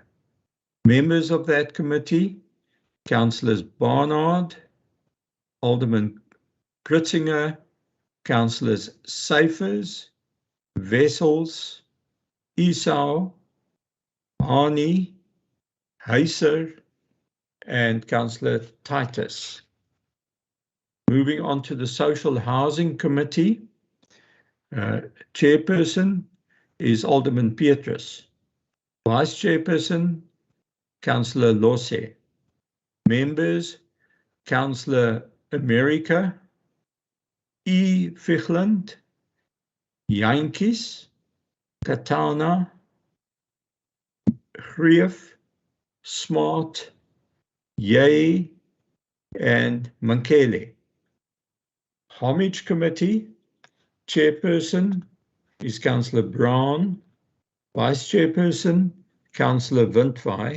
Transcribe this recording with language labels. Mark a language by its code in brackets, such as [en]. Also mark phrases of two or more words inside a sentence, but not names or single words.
[en] Members of that committee, Councillors Barnard, Alderman Kritzinger, Councillors Syphers, Wessels, Esau, Arnie, Heiser, and Councillor Titus. Moving on to the Social Housing Committee, Chairperson is Alderman Petrus. Vice Chairperson, Councillor Losse. Members, Councillor America, E. Fichland, Jantjies, Katana, Greef, Smart, Yay, and Mankele. Homage Committee, Chairperson is Councillor Brown, Vice Chairperson, Councillor Windvai.